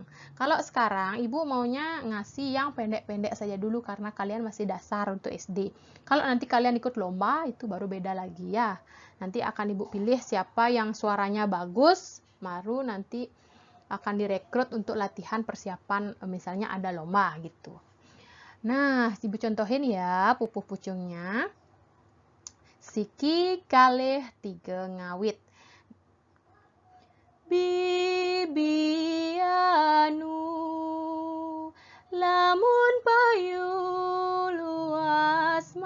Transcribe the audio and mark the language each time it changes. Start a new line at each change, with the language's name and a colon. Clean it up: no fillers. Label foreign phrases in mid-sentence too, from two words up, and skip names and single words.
Indonesian: Kalau sekarang Ibu maunya ngasih yang pendek-pendek saja dulu karena kalian masih dasar untuk SD. Kalau nanti kalian ikut lomba itu baru beda lagi ya. Nanti akan Ibu pilih siapa yang suaranya bagus, baru nanti akan direkrut untuk latihan persiapan misalnya ada lomba gitu. Nah, Ibu contohin ya pupuh pucungnya.
Balinese: Siki kalih 3 ngawit. Bibianu lamun payu luas